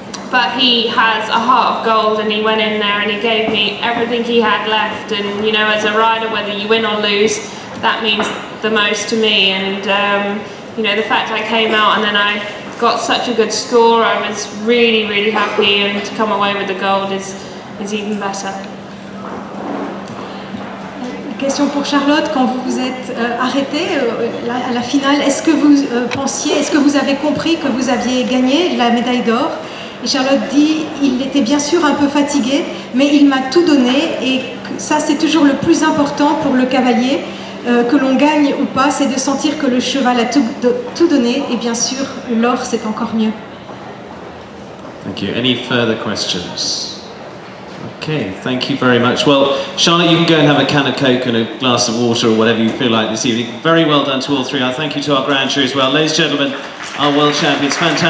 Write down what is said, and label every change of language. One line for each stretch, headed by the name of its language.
English: But he has a heart of gold, and he went in there and he gave me everything he had left. And you know, as a rider, whether you win or lose, that means the most to me. And you know, the fact I came out and then I got such a good score, I was really, really happy, and to come away with the gold is even better.
French: Question pour Charlotte, quand vous vous êtes arrêtée à la finale, est-ce que vous pensiez, est-ce que vous avez compris que vous aviez gagné la médaille d'or? Et Charlotte dit, il était bien sûr un peu fatigué, mais il m'a tout donné, et ça c'est toujours le plus important pour le cavalier, que l'on gagne ou pas, c'est de sentir que le cheval a tout donné, et bien sûr l'or c'est encore mieux.
English: Thank you. Any further questions? Okay, thank you very much. Well, Charlotte, you can go and have a can of Coke and a glass of water or whatever you feel like this evening. Very well done to all three. I thank you to our grand jury as well. Ladies and gentlemen, our world champions, fantastic.